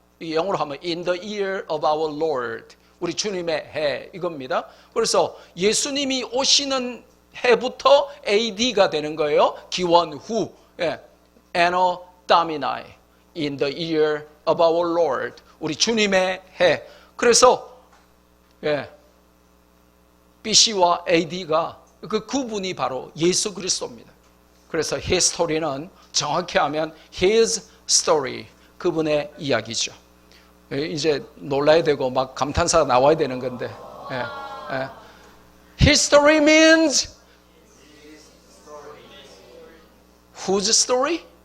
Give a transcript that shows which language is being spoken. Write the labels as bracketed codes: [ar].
[ko] 이 영어로 하면 [en] In the year of our Lord. [ko] 우리 주님의 해 이겁니다. 그래서 예수님이 오시는 해부터 AD가 되는 거예요. 기원 후. 예, Anno Domini. [en] In the year of our Lord. [ko] 우리 주님의 해. 그래서 예, BC와 AD가 그 구분이 바로 예수 그리스도입니다. 그래서 히스토리는 정확히 하면 [en] His story, [ko] 그분의 이야기죠. 이제 놀라야 되고 막 감탄사가 나와야 되는 건데 예, 예. [en] History means Whose story?